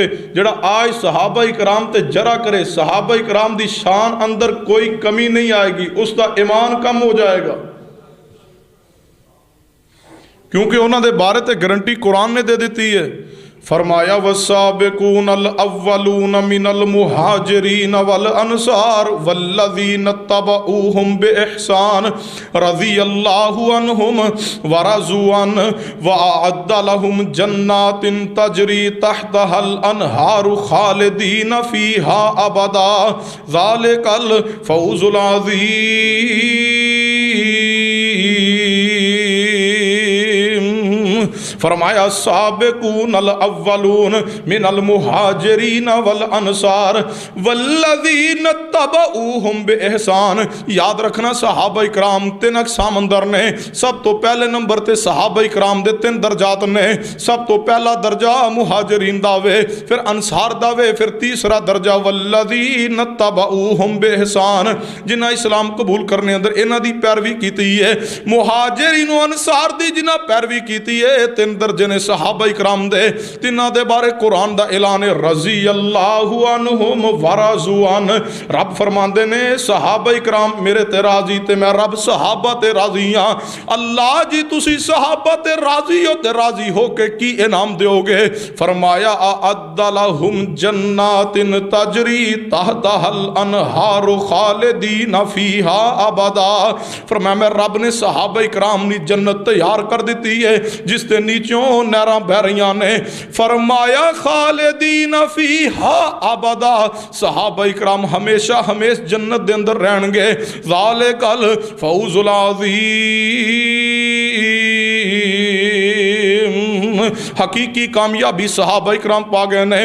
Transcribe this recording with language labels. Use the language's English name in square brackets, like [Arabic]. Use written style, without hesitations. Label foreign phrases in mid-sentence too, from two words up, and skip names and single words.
[Punjabi] جڑا آج صحابہ کرام تے جرح کرے، صحابہ کرام دی شان اندر کوئی کمی نہیں آئے گی، اس دا ایمان کم ہو جائے گا، کیونکہ انہوں دے بارے تے گارنٹی قرآن نے دے دیتی ہے۔ [Arabic] فرمایا والسابقون الاولون من المہاجرین والانصار والذین اتبعوہم باحسان رضی اللہ عنہم ورضوا عنہ واعد لہم جنات تجری تحتها الانہار خالدین فیہا ابدا ذالک الفوز العظیم۔ فرمایا السابقون الاولون من المہاجرین والانصار والذین اتبعوہم باحسان۔ [Punjabi] یاد رکھنا صحابہ اکرام تین اقسام اندر نے، سب تو پہلے نمبر تے صحابہ اکرام دے تین درجات نے۔ سب تو پہلا درجہ مہاجرین داوے، پھر انصار داوے، پھر تیسرا درجہ [Arabic] والذین اتبعوہم باحسان، [Punjabi] جنہاں اسلام قبول کرنے اندر انہاں دی پیروی کیتی ہے۔ مہاجرین و انصار دی جنہاں پیروی کیتی ہے، تین درجے نے صحابہ اکرام دے، تینہ دے بارے قرآن دا اعلان [Arabic] رضی اللہ عنہم ورضوا عنہ۔ [Punjabi] رب فرماندے نے صحابہ اکرام میرے تے راضی تے میں رب صحابہ تے راضی ہاں۔ اللہ جی تسی صحابہ تے راضی ہو کے کی انعام دیو گے؟ [Arabic] فرمایا اعد لہم جنات تجری تحتها الانہار خالدین فیہا ابدا۔ [Punjabi] فرمایا میں رب نے صحابہ اکرام نے جنت تیار کر دیتی ہے جس تے نیچوں نہراں بہ رہیاں نے۔ فرمایا [Arabic] خالدین فیہا ابدا، [Punjabi] صحابہ اکرام ہمیشہ جنت دے اندر رہن گے۔ [Arabic] ذالک الفوز العظیم، [Punjabi] حقیقی کامیابی صحابہ اکرام پا گئے نے۔